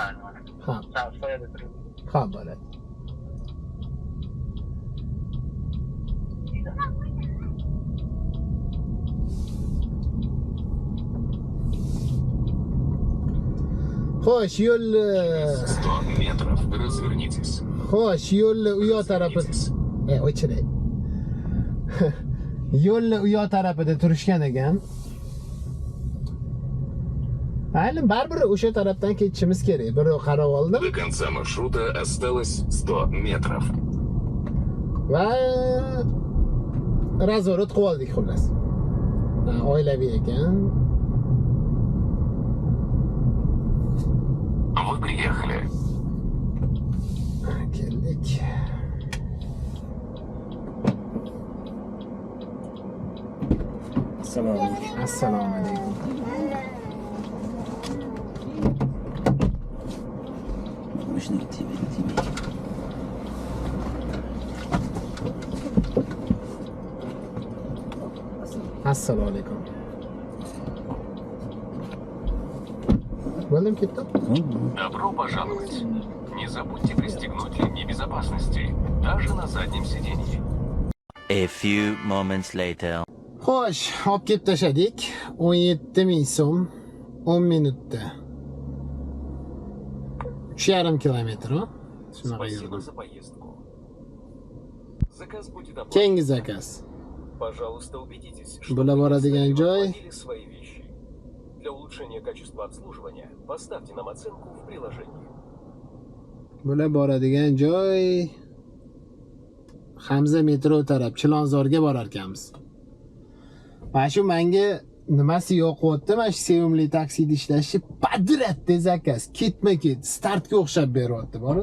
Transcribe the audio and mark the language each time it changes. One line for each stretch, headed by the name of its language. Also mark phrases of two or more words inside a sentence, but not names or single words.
Uzbek: Ha, Sağ soyada turib. ha, bo'ladi. Xo'sh, yo'lni
Russian: 100 метров. Развернитесь.
Uzbek: Xo'sh, yo'lni u yoq tarafi o'chirey. Yo'lni u yoq tarafida turishgan ekan. Ayni baribir o'sha tarafdan ketishimiz kerak. Bir qarab oldim
Russian: До конца маршрута осталось 100 метров.
Uzbek: va nazorat qilib oldik xullas. Oilaviy ekan.
Russian: Вы приехали.
Uzbek: Keldik. Assalomu alaykum. Assalomu alaykum. Mashinaga tegmaydi. Assalomu alaykum. Bo'ldim, ketdim.
Russian: Добро пожаловать. Не забудьте пристегнуть ремни безопасности, даже на заднем сиденье.
English: A few moments later.
Uzbek: Xo'sh, olib kelib tashadik. 17,000 so'm 10 minutda. 3,5 kilometr. Shunaqa
Russian: Спасибо
Uzbek: yurdim.
Russian: за поездку. Заказ будет оплачен.
Uzbek: Keyingi zakaz.
Russian: Пожалуйста, убедитесь, что
Uzbek: Bular
Russian: вы
Uzbek: boradigan joy.
Russian: оплатили свои вещи. Для улучшения качества обслуживания поставьте нам оценку в приложении.
Uzbek: Bular boradigan joy Hamza metro taraf Chilonzorga borar ekanmiz. Mana shu menga nimasi yoqyapti, mana shu sevimli taksida ishlashi padratda zakaz, ketma-ket startga o'xshab beryapti, bor.